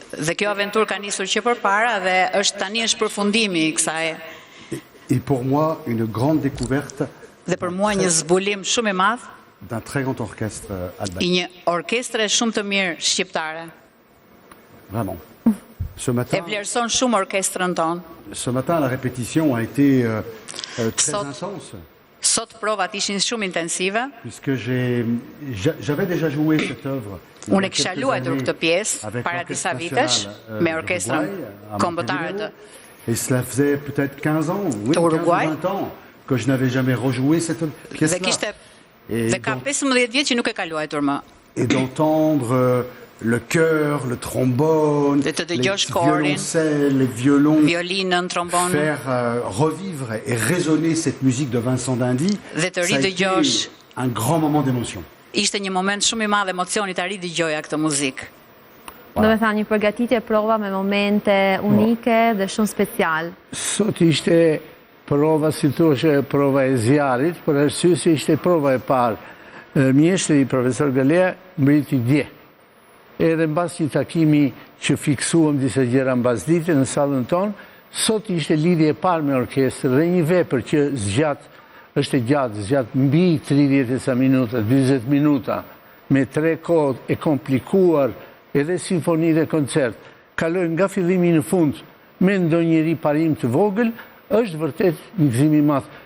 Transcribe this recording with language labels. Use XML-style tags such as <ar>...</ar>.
<sq>Dhe kjo aventurë ka nisur që përpara dhe tani është përfundimi i kësaj.</sq> <fr>Et pour moi, une grande découverte.</fr> <sq>Dhe për mua një zbulim shumë i madh</sq> <fr>d'un très grand orchestre albanais.</fr> <sq>I një orkestre shumë të mirë shqiptare.</sq> <fr>Vraiment. Ce matin,</fr> <sq>e vlerëson shumë orkestrën tonë.</sq> <fr>Ce matin, la répétition a été très intense.</fr> <sq>Sot provat ishin shumë intensive.</sq> <fr>Puisque j'avais déjà joué cette œuvre.</fr> <sq>Unë e kisha luajtur këtë pjesë para disa vitesh me orkestrën kombëtare të</sq> <fr>Et cela faisait peut-être 15 ans, oui, 15 ou 20 ans que je n'avais jamais rejoué cette pièce-là.</fr> <sq>Dhe ka 15 vjet që nuk e ka luajtur më.</sq> <fr>Et d'entendre le chœur, le trombone, les violoncelles, les violons, faire revivre et résonner cette musique de Vincent d'Indy, ça a été un grand moment d'émotion.</fr> <sq>Ishte një moment shumë i madh emocioni ta ridëgjoja këtë muzikë. Do me thënë një përgatitje prova me momente unike dhe shumë special. Sot ishte prova, si thoshe, prova e zjarit, për arsye se ishte prova e parë. Mjeshtri profesor Galea mbriti dje. Edhe mbas një takimi që fiksuam disa gjëra mbas dite në sallën tonë, sot ishte lidhje e parë me orkestrë dhe një vepër që zgjat mbi 30 minuta, 40 minuta, me 3 kohë e komplikuar, edhe simfoni dhe koncert, kalojnë nga fillimi në fund me ndonjëri parim të vogël, është vërtet një gëzim i madh.</sq>